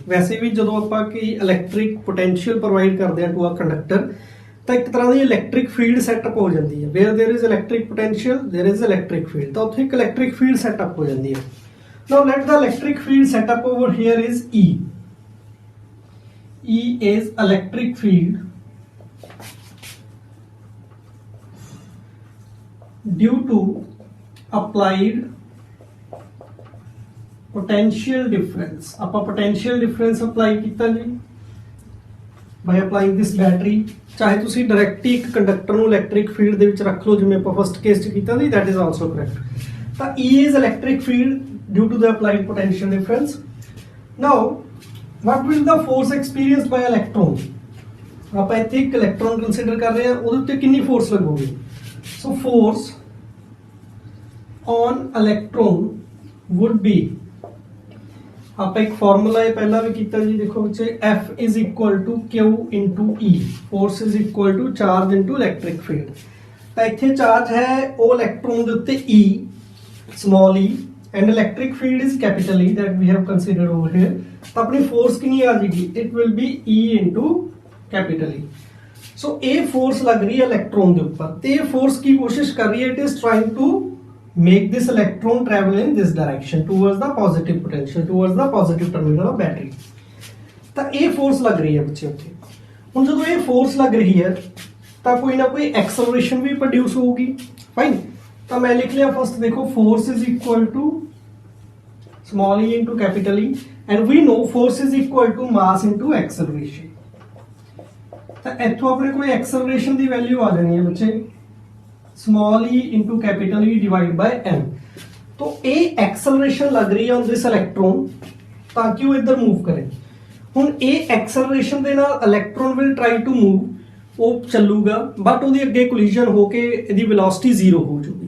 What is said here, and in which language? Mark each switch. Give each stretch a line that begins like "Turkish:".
Punjabi: ਵੈਸੇ ਵੀ ਜਦੋਂ ਆਪਾਂ ਕੋਈ ਇਲੈਕਟ੍ਰਿਕ ਪੋਟੈਂਸ਼ੀਅਲ ਪ੍ਰੋਵਾਈਡ ਕਰਦੇ ਹਾਂ ਟੂ ਅ ਕੰਡਕਟਰ, ਤਾਂ ਇੱਕ ਤਰ੍ਹਾਂ ਦੀ ਇਲੈਕਟ੍ਰਿਕ ਫੀਲਡ ਸੈਟਅਪ ਹੋ ਜਾਂਦੀ ਹੈ।
English: where there is electric potential there is electric field,
Punjabi: ਤਾਂ ਉੱਥੇ ਇੱਕ ਇਲੈਕਟ੍ਰਿਕ ਫੀਲਡ ਸੈਟਅਪ ਹੋ ਜਾਂਦੀ ਹੈ।
English: Now let the electric field setup over here is E. E is electric field due to applied potential difference.
Punjabi: ਆਪਾਂ potential difference apply ਕੀਤਾ ਜੀ
English: by applying this battery।
Punjabi: ਚਾਹੇ ਤੁਸੀਂ ਡਾਇਰੈਕਟ ਹੀ ਇੱਕ ਕੰਡਕਟਰ ਨੂੰ ਇਲੈਕਟ੍ਰਿਕ ਫੀਲਡ ਦੇ ਵਿੱਚ ਰੱਖ ਲਓ, ਜਿਵੇਂ ਆਪਾਂ ਫਸਟ ਕੇਸ 'ਚ ਕੀਤਾ ਸੀ,
English: that is also correct। ਤਾਂ E is electric field due to the applied potential difference. Now what will the force experienced by electron?
Punjabi: ਆਪਾਂ ਇੱਥੇ ਇੱਕ ਇਲੈਕਟ੍ਰੋਨ ਕੰਸੀਡਰ ਕਰ ਰਹੇ ਹਾਂ, ਉਹਦੇ ਉੱਤੇ ਕਿੰਨੀ ਫੋਰਸ ਲੱਗੂਗੀ?
English: so force on electron would be,
Punjabi: ਆਪਾਂ ਇੱਕ ਫਾਰਮੂਲਾ ਇਹ ਪਹਿਲਾਂ ਵੀ ਕੀਤਾ ਜੀ, ਦੇਖੋ ਬੱਚੇ,
English: F is equal to Q into E, force is equal to charge into electric field।
Punjabi: ਤਾਂ ਇੱਥੇ ਚਾਰਜ ਹੈ ਉਹ ਇਲੈਕਟ੍ਰੋਨ ਦੇ ਉੱਤੇ
English: E, small e, and electric field is capital E that we have considered over here।
Punjabi: ਤਾਂ ਆਪਣੀ force ਕਿੰਨੀ ਆ ਜਾਏਗੀ?
English: It will be E into capital E।
Punjabi: ਸੋ ਇਹ ਫੋਰਸ ਲੱਗ ਰਹੀ ਹੈ ਇਲੈਕਟ੍ਰੋਨ ਦੇ ਉੱਪਰ, ਤੇ ਇਹ ਫੋਰਸ ਕੀ ਕੋਸ਼ਿਸ਼ ਕਰ ਰਹੀ ਹੈ?
English: It is trying to make this electron travel in this direction towards the positive potential, towards the positive terminal of battery.
Punjabi: ਤਾਂ ਇਹ ਫੋਰਸ ਲੱਗ ਰਹੀ ਹੈ ਬੱਚੇ ਉੱਥੇ। ਹੁਣ ਜਦੋਂ ਇਹ ਫੋਰਸ ਲੱਗ ਰਹੀ ਹੈ ਤਾਂ ਕੋਈ ਨਾ ਕੋਈ ਐਕਸਲਰੇਸ਼ਨ ਵੀ ਪ੍ਰੋਡਿਊਸ ਹੋਊਗੀ।
English: fine,
Punjabi: ਤਾਂ ਮੈਂ ਲਿਖ ਲਿਆ ਫਸਟ, ਦੇਖੋ
English: Force is equal to small e into capital E, and we know force is equal to mass into acceleration।
Punjabi: ਤਾਂ ਇੱਥੋਂ ਆਪਣੇ ਕੋਲ ਐਕਸਲਰੇਸ਼ਨ ਦੀ ਵੈਲਿਊ ਆ ਜਾਣੀ ਹੈ ਬੱਚੇ,
English: small e into capital E divided by m।
Punjabi: तो ਇਹ ਐਕਸਲਰੇਸ਼ਨ ਲੱਗ ਰਹੀ ਹੈ
English: on this electron
Punjabi: ਤਾਂ ਕਿ ਉਹ ਇੱਧਰ ਮੂਵ ਕਰੇ। ਹੁਣ ਇਹ ਐਕਸਲਰੇਸ਼ਨ ਦੇ ਨਾਲ electron
English: will try to move,
Punjabi: ਉਹ ਚੱਲੂਗਾ, ਬਟ ਉਹਦੀ ਅੱਗੇ ਕੋਲੀਜਨ ਹੋ ਕੇ ਇਹਦੀ ਵੈਲੋਸਿਟੀ ਜ਼ੀਰੋ ਹੋ ਜਾਊਗੀ।